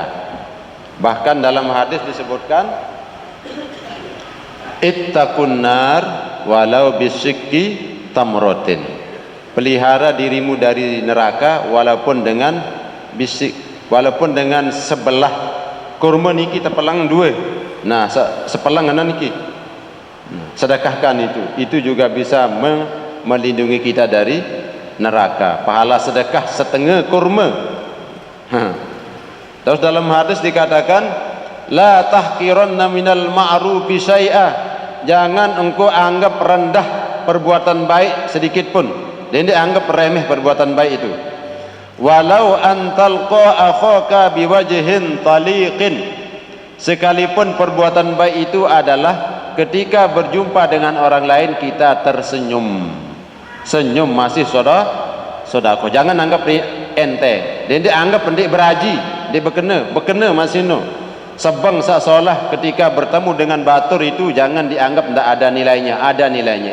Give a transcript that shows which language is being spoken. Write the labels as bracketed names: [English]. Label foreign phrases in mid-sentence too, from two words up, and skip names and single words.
[Indonesian] Bahkan dalam hadis disebutkan [Arabic] ittaqun nar walau bisyikki tamratin. [Indonesian] Pelihara dirimu dari neraka walaupun dengan bisik, walaupun dengan sebelah kurma niki tepelang dua. [Sasak] Nah, sepelang anak niki. [Indonesian] Sedekahkan itu juga bisa melindungi kita dari neraka. Pahala sedekah setengah kurma. Terus dalam hadis dikatakan [Arabic] la tahqiranna minal ma'rufi syai'a. [Indonesian] Jangan engkau anggap rendah perbuatan baik sedikit pun. Dan dia anggap remeh perbuatan baik itu. [Arabic] Walau antalqa akhaka biwajhin taliqin. [Indonesian] Sekalipun perbuatan baik itu adalah ketika berjumpa dengan orang lain kita tersenyum. Senyum masih sedekah. Jangan anggap ente. Dan dia anggap pendik beraji, dia berkena masih no. Sebang seolah ketika bertemu dengan batur itu jangan dianggap tidak ada nilainya, ada nilainya.